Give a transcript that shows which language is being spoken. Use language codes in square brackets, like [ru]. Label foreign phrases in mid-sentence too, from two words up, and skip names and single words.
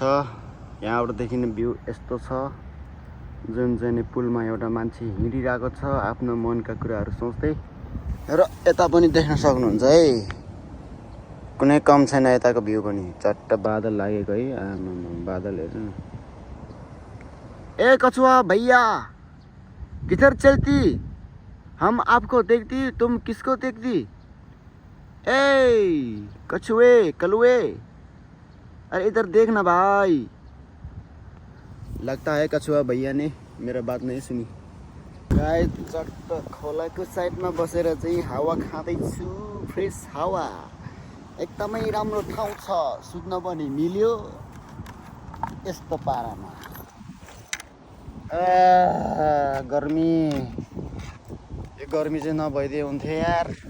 [ne] यहाँबाट देखिने भ्यू यस्तो छ। जुन चाहिँ पुलमा एउटा मान्छे हिँडिरहेको छ आफ्नो मनका कुराहरू सोच्दै। र यता पनि देख्न सक्नुहुन्छ है, कुनै कम छैन यताको भ्यू पनि। चट्ट बादल लागेको है। बादल हेर्नु न। [hi] ए कछुआ भैया किधर चलती? हम आपको देखती, तुम किसको देखती? ए कछुए कलुए अरे इधर देखना भाई। लगता है कछुआ भैया ने मेरा बात नहीं सुनी। [ne] गाइस चट्ट खोलाको साइडमा बसेर चाहिँ हावा खाँदैछु। फ्रेस हावा एकदमै राम्रो ठाउँ छ। सुत्न पनि मिल्यो यस्तो पारामा। गर्मी, यो गर्मी चाहिँ नभइदिए हुन्थ्यो यार।